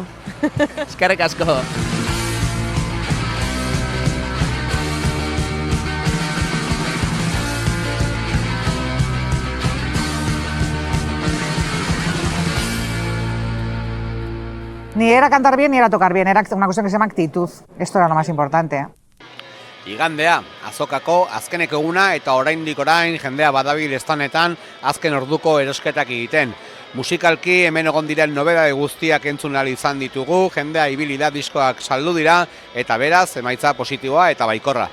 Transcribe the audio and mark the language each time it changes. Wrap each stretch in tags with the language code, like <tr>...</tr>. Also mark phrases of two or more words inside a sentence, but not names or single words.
<eu>Eskerrek asko.</eu> <es>Ni era cantar bien ni era tocar bien, era una cuestión que se llama actitud. Esto era lo más importante.</es> <eu>Igandea, azokako azkeneko eguna eta oraindik jendea badabil estanetan azken orduko erosketak egiten. Musikalki hemen egon diren nobedade guztiak entzun ahal izan ditugu, jendea ibili da, diskoak saldu dira eta beraz emaitza positiboa eta baikorra.</eu>